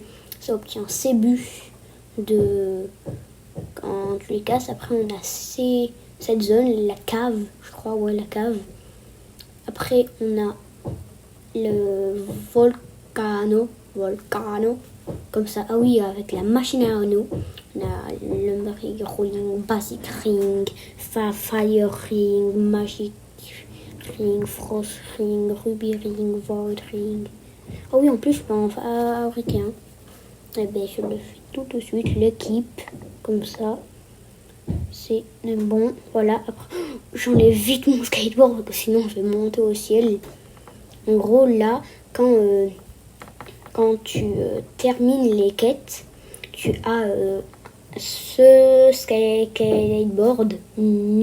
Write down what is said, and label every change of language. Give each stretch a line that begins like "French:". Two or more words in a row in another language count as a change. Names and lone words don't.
French: Ça obtient ces bûches quand tu les casses. Après on a cette zone, la cave, je crois, ouais la cave. Après on a le volcano, comme ça, ah oui, avec la machine à anneaux. On a le ring,
English: basic ring, fire ring, magic ring, frost ring, ruby ring, void ring.
French: Ah oui, en plus, je peux en fabriquer un. Eh bien, je le fais tout de suite. L'équipe, comme ça. C'est bon. Voilà. Après, j'enlève vite mon skateboard parce que sinon, je vais monter au ciel. En gros, là, quand tu termines les quêtes, tu as ce skateboard mythique.